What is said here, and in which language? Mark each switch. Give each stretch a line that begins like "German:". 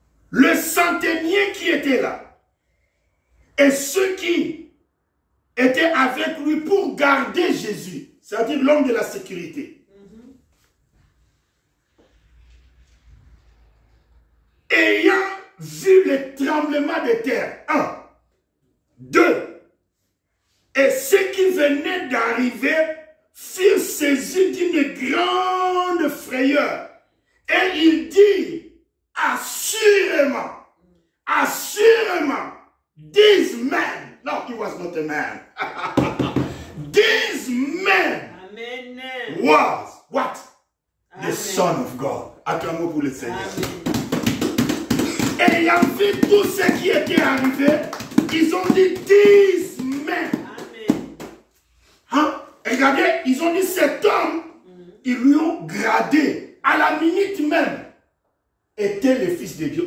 French: Le centenier qui était là, et ceux qui étaient avec lui pour garder Jésus, c'est-à-dire l'homme de la sécurité, ayant vu le tremblement de terre, 1, 2, et ceux qui venaient d'arriver furent saisis d'une grande frayeur. Et il dit, assurément, assurément,
English: these men, no, he was not a man, these men Amen. was, what? Amen. The Son of God.
French: Acclamons pour le Seigneur. Amen. Et ayant vu tout ce qui était arrivé, ils ont dit,
English: these men.
French: Amen. Hein? Regardez, ils ont dit, cet homme, ils lui ont gradé, à la minute même, était le Fils de Dieu.